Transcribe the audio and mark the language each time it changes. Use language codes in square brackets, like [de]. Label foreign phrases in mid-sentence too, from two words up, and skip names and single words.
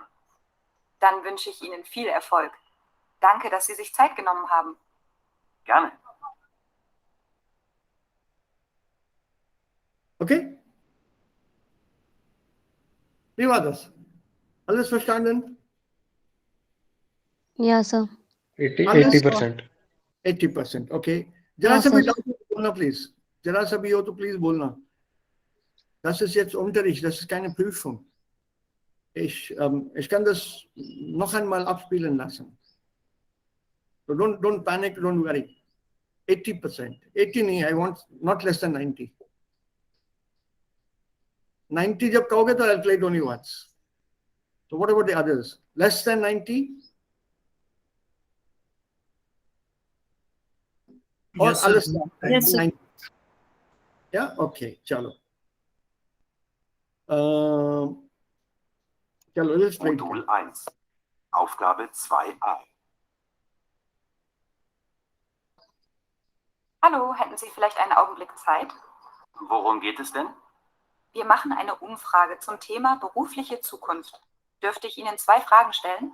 [de] Dann wünsche ich Ihnen viel Erfolg. Danke, dass Sie sich Zeit genommen haben. Gerne. [en] Okay? [de] Wie war das? Alles verstanden? [en] Yeah, sir. 80%. 80%. Okay. जरा [hi] हाँ, सा भी [en] sir. [hi] doubt हो तो बोलना please. जरा सा भी हो तो please बोलना. [de] Das ist jetzt Unterricht, das ist keine Prüfung. Ich kann das noch einmal abspielen lassen. [en] So don't panic, don't worry. 80%. 80 नहीं, I want not less than 90. 90 [hi] जब कहोगे तो [en] I'll play it only once. So what about the others? Less than 90? Or Yes, sir. [de] alles [en] Yes, sir. 90? Yeah, okay, chalo. Chalo, let's try it. [de] Modul 1. Aufgabe 2a. Hallo, hätten Sie vielleicht einen Augenblick Zeit? Worum geht es denn? Wir machen eine Umfrage zum Thema berufliche Zukunft. Dürfte ich Ihnen 2 Fragen stellen?